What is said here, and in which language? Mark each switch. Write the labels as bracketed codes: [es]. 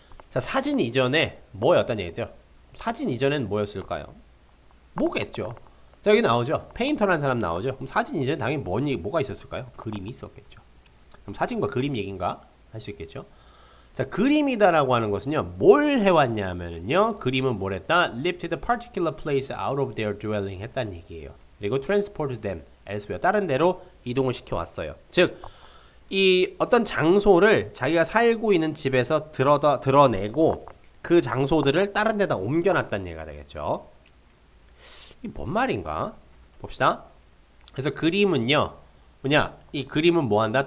[ko] 자 사진 이전에 뭐였단 얘기죠? 사진 이전엔 뭐였을까요? 뭐겠죠? 자 여기 나오죠? 페인터라는 사람 나오죠? 그럼 사진 이전에 당연히 뭐가 있었을까요? 그림이 있었겠죠. 그럼 사진과 그림 얘기인가? 할 수 있겠죠. 자 그림이다라고 하는 것은요 뭘 해왔냐면요, 그림은 뭘 했다? [en] Live to the particular place out of their dwelling [ko] 했다는 얘기예요. 그리고 [en] transport them elsewhere, [ko] 다른 데로 이동을 시켜왔어요. 즉 이 어떤 장소를 자기가 살고 있는 집에서 드러내고 그 장소들을 다른 데다 옮겨놨다는 얘기가 되겠죠. 이게 뭔 말인가 봅시다. 그래서 그림은요 뭐냐, 이 그림은 뭐한다?